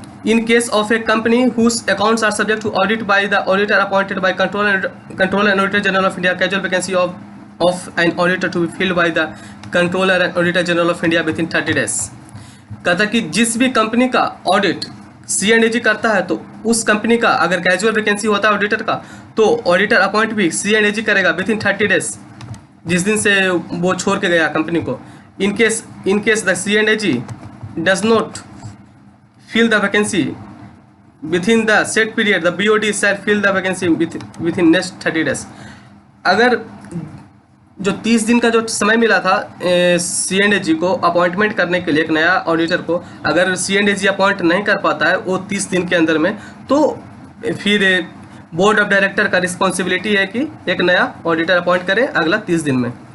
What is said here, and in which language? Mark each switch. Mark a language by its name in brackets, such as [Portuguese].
[English] In case of a company whose accounts are subject to audit by the auditor appointed by comptroller and auditor general of India, casual vacancy of an auditor to be filled by the comptroller and auditor general of India within 30 days. [Hindi] कहता कि जिस भी company का audit C&AG करता है तो उस company का अगर कैजुअल वैकेंसी होता है ऑडिटर का तो ऑडिटर अपॉइंट भी C&AG करेगा [English] within 30 days [Hindi] जिस दिन से वो छोड़ के गया कंपनी को। [English] In case the C&AG does not fill the vacancy within the set period, the BOD shall fill the vacancy within next 30 days। [Hindi] अगर जो 30 दिन का जो समय मिला था C&AG को अपॉइंटमेंट करने के लिए एक नया ऑडिटर को, अगर C&AG अपॉइंट नहीं कर पाता है वो 30 दिन के अंदर में तो फिर बोर्ड ऑफ डायरेक्टर का रिस्पॉन्सिबिलिटी है कि एक नया ऑडिटर अपॉइंट करे अगला 30 दिन में।